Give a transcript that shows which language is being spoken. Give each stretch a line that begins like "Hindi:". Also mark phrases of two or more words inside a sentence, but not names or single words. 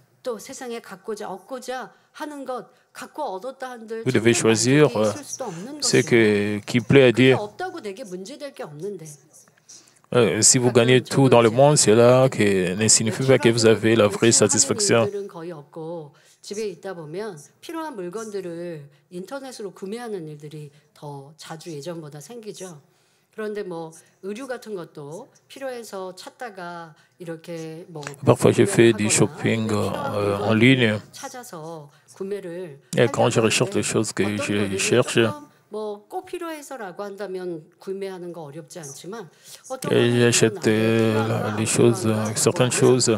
French: Vous devez choisir ce qui plaît à Dieu. Si vous gagnez tout dans le monde, cela ne signifie pas que vous avez la vraie satisfaction.
Korean: 집에 있다 보면 필요한 물건들을 인터넷으로 구매하는 일들이 더 자주 예전보다 생기죠.
French: Parfois, je fais du shopping en ligne. Et quand je recherche les choses que je cherche, et j'achète les choses, certaines choses.